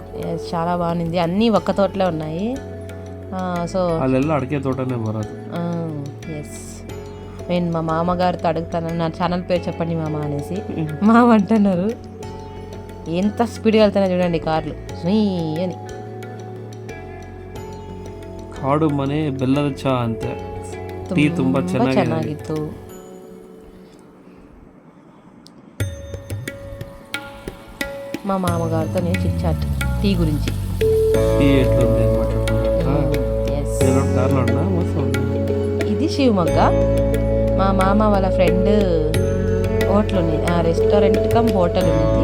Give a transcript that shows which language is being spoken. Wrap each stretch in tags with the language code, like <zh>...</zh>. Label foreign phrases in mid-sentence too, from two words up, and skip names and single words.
<te>చాలా బాగుంది, అన్నీ ఒక్క తోటలే ఉన్నాయి. సో అడిగే తోటనే బరాదు. ఎస్, నేను మా మామగారితో అడుగుతాను, నా ఛానల్ పేరు చెప్పండి మామ అనేసి. మామ అంటున్నారు. ఎంత స్పీడ్గా వెళ్తున్నా చూడండి కార్లు అని.</te> <kn>ಕಾಡು ಮನೆ ಬೆಲ್ಲದ ಚಹಾ ಅಂತೆ. ಟೀ ತುಂಬ ಚೆನ್ನಾಗಿತ್ತು.</kn> <te>మా మామగారితో నేను</te> <en>chit chat</en> <te>టీ గురించి. ఈ ఎట్లుంది మాట్లాడుకుంటా ఎస్, నేను కార్లో ఉన్నా మస్తు ఉంది. ఇది శివమొగ్గ. మా మామ వాళ్ళ ఫ్రెండ్ హోటల్ ఉంది,</te> <en>restaurant cum hotel</en> <te>ఉంది.</te>